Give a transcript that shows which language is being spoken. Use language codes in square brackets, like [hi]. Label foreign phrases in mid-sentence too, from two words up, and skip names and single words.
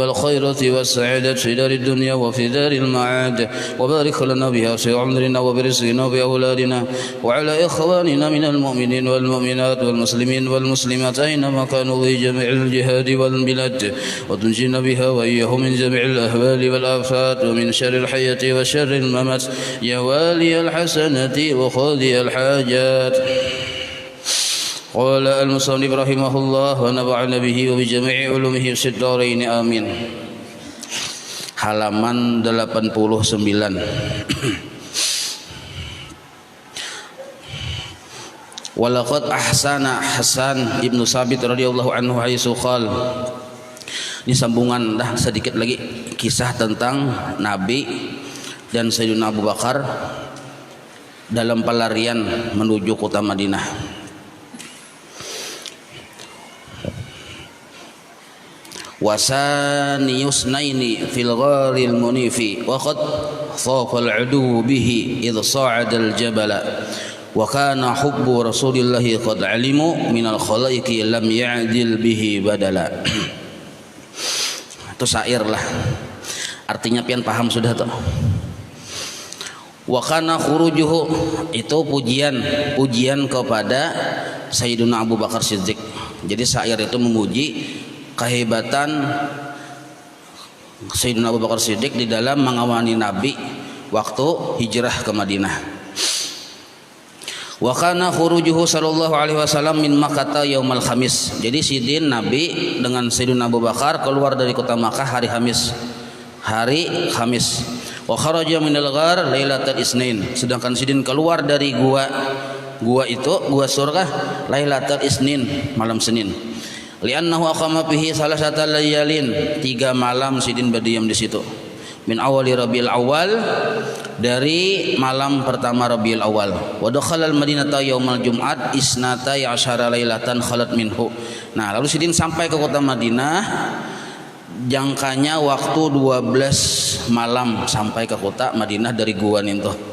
[ar] الخيرة والسعادة في دار الدنيا وفي دار المعاد وبارك لنا بها في عمرنا وبرزقنا وبأولادنا وعلى إخواننا من المؤمنين والمؤمنات والمسلمين والمسلمات أينما كانوا في جميع الجهاد والبلاد وتنجينا بها وإياهم من جميع الأهوال والآفات ومن شر الحياة وشر الممات يا والي الحسنة وقاضي الحاجات. قال المصنف رحمه الله ونفعنا به وبجميع علومه في الدارين آمين. [bjn] Halaman 89. [ar] ولقد أحسن حسان بن ثابت رضي الله عنه حيث قال. [bjn] Ini sambungan dah sedikit lagi kisah tentang Nabi dan Sayyidina Abu Bakar dalam pelarian menuju kota Madinah. [ar] وثاني اثنين في الغار المنيف وقد طاف العدو به إذ صعد الجبلا وكان حب رسول الله قد علموا من الخلائق لم يعدل به بدلا. [bjn] Itu syair lah, artinya pian paham sudah tuh. [ar] وكان خروجه, [bjn] itu pujian kepada Sayyidina Abu Bakar Siddiq. Jadi syair itu memuji kehebatan Sayyidina Abu Bakar Siddiq di dalam mengawani Nabi waktu hijrah ke Madinah. [ar] وكان خروجه صلى الله عليه وسلم من مكة يوم الخميس. [bjn] Jadi sidin Nabi dengan Sayyidina Abu Bakar keluar dari kota Makkah hari Khamis. [ar] وخرج من الغار ليلة الاثنين. [bjn] Sedangkan sidin keluar dari gua itu surga [ar] ليلة الاثنين, [bjn] malam Senin. [ar] لأنه أقام فيه ثلاث ليال, [bjn] 3 malam sidin berdiam di situ. [ar] من أول ربيع الأول, [bjn] dari malam pertama Rabiul Awal. [ar] ودخل المدينة يوم الجمعة اثنتي عشرة ليلة خلت منه. [bjn] Nah, lalu sidin sampai ke kota Madinah, jangkanya waktu 12 malam sampai ke kota Madinah dari gua itu.